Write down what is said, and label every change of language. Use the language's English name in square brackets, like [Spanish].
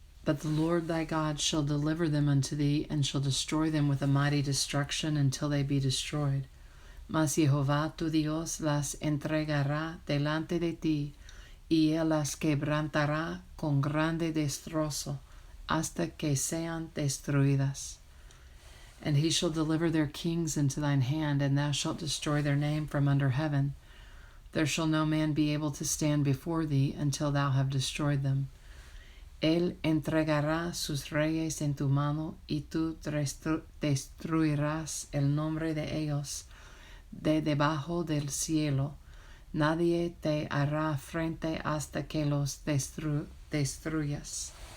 [English] But the Lord thy God shall deliver them unto thee, and shall destroy them with a mighty destruction until they be destroyed. [Spanish] Mas Jehová tu Dios las entregará delante de ti, y él las quebrantará con grande destrozo, hasta que sean destruidas. [English] And he shall deliver their kings into thine hand, and thou shalt destroy their name from under heaven. There shall no man be able to stand before thee until thou have destroyed them. [Spanish] Él entregará sus reyes en tu mano, y tú destruirás el nombre de ellos de debajo del cielo. Nadie te hará frente hasta que los destruyas.